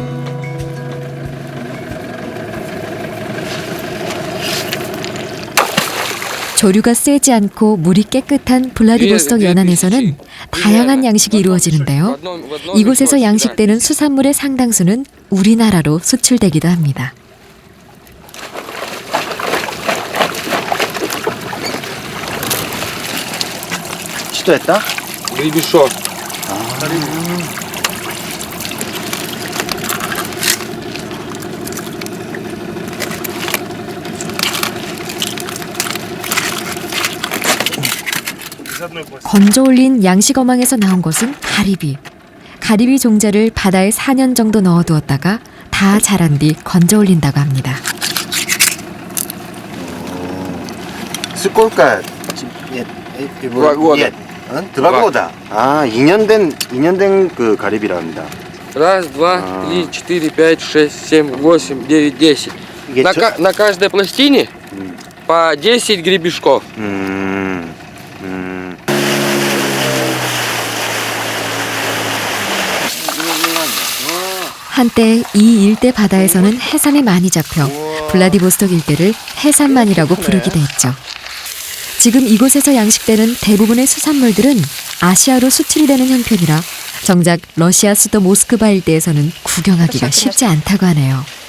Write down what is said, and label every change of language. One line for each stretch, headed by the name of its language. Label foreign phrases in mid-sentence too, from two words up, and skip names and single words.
Korean: 조류가 세지 않고 물이 깨끗한 블라디보스톡 연안에서는 다양한 양식이 이루어지는데요. 이곳에서 양식되는 수산물의 상당수는 우리나라로 수출되기도 합니다.
Russian: Что это? Гребешок.
Korean: 건져 올린 양식 어망에서 나온 것은 가리비. 가리비 종자를 바다에 4년 정도 넣어두었다가 다 자란 뒤 건져 올린다고 합니다.
Russian: Сколько? Два года. Нет. 2 года.
Korean: 아, 2년 된 그 가리비라 합니다.
Russian: Раз, два, три, четыре, пять, шесть, семь, восемь, девять, 10. На каждой пластине по 10 гребешков.
Korean: 한때 이 일대 바다에서는 해삼이 많이 잡혀 블라디보스톡 일대를 해삼만이라고 부르기도 했죠. 지금 이곳에서 양식되는 대부분의 수산물들은 아시아로 수출이 되는 형편이라 정작 러시아 수도 모스크바 일대에서는 구경하기가 쉽지 않다고 하네요.